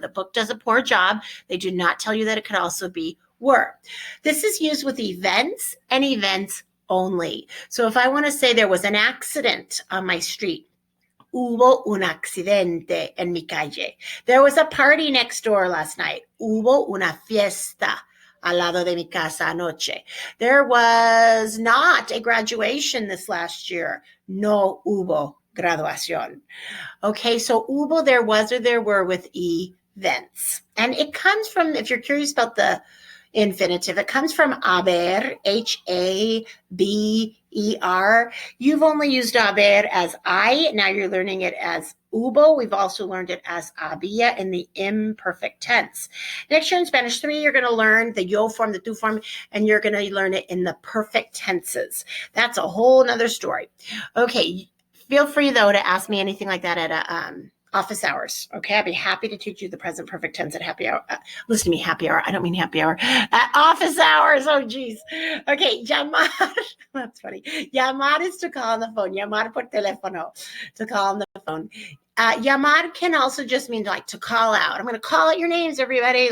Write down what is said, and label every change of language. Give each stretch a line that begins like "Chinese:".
English: The book does a poor job. They do not tell you that it could also be were. This is used with events and events only. So if I want to say there was an accident on my street,
Spanish: hubo un accidente en mi calle.
English: There was a party next door last night.
Spanish: Hubo una fiesta al lado de mi casa anoche.
English: There was not a graduation this last year.
Spanish: No hubo graduación.
English: Okay, so hubo, there was, or there were with events. And it comes from, if you're curious about the infinitive, it comes from haber, H-A-B-E-R. You've only used haber as I. Now you're learning it as hubo. We've also learned it as había in the imperfect tense. Next year in Spanish 3, you're going to learn the yo form, the tu form, and you're going to learn it in the perfect tenses. That's a whole nother story. Okay, feel free, though, to ask me anything like that at office hours. Okay, I'd be happy to teach you the present perfect tense at happy hour. Listen to me, happy hour. I don't mean happy hour. At office hours. Oh, geez. Okay, llamar. That's funny. Llamar is to call on the phone.
Spanish: Llamar por teléfono,
English: to call on the phone. Llamar can also just mean like to call out. I'm going to call out your names, everybody.